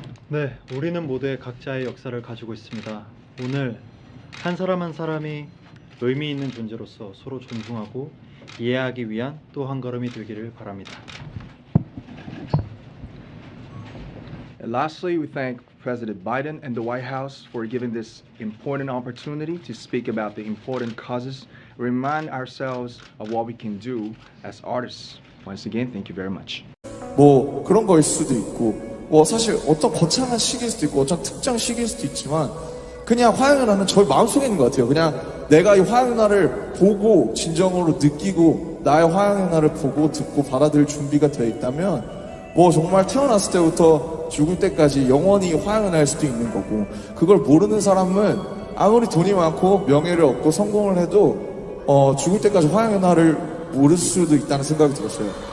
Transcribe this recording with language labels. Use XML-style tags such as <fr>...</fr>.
<ko>네, 우리는 모두의 각자의 역사를 가지고 있습니다. 오늘 한 사람 한 사람이 의미 있는 존재로서 서로 존중하고 이해하기 위한 또 한 걸음이 되기를 바랍니다.</ko> <en>And lastly, we thank President Biden and the White House for giving this important opportunity to speak about the important causes, remind ourselves of what we can do as artists. Once again, thank you very much.</en> <ko>뭐 그런 거일 수도 있고 뭐 사실 어떤 거창한 시기일 수도 있고 어떤 특정 시기일 수도 있지만 그냥 화양연화는 저희 마음속에 있는 것 같아요. 그냥 내가 이 화양연화를 보고 진정으로 느끼고 나의 화양연화를 보고 듣고 받아들일 준비가 되어 있다면 뭐 정말 태어났을 때부터 죽을 때까지 영원히 화양연화일 수도 있는 거고 그걸 모르는 사람은 아무리 돈이 많고 명예를 얻고 성공을 해도 죽을 때까지 화양연화를 모를 수도 있다는 생각이 들었어요.</ko>